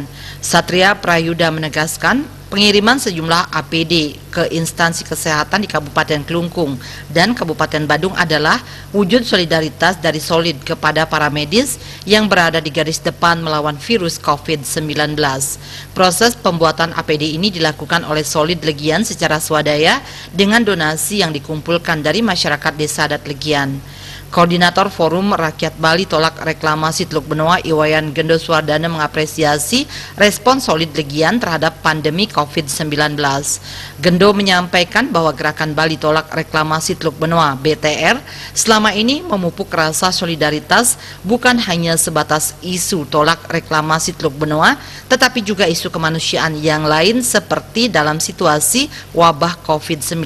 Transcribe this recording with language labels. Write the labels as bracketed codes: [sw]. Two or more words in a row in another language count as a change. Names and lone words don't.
[id] Satria Prayuda menegaskan, pengiriman sejumlah APD ke instansi kesehatan di Kabupaten Klungkung dan Kabupaten Badung adalah wujud solidaritas dari SOLID kepada para medis yang berada di garis depan melawan virus COVID-19. Proses pembuatan APD ini dilakukan oleh SOLID Legian secara swadaya dengan donasi yang dikumpulkan dari masyarakat Desa Adat Legian. Koordinator Forum Rakyat Bali Tolak Reklamasi Teluk Benoa Iwayan Gendo Swardana mengapresiasi respon SOLID Legian terhadap pandemi COVID-19. Gendo menyampaikan bahwa Gerakan Bali Tolak Reklamasi Teluk Benoa BTR selama ini memupuk rasa solidaritas bukan hanya sebatas isu tolak reklamasi Teluk Benoa, tetapi juga isu kemanusiaan yang lain seperti dalam situasi wabah COVID-19.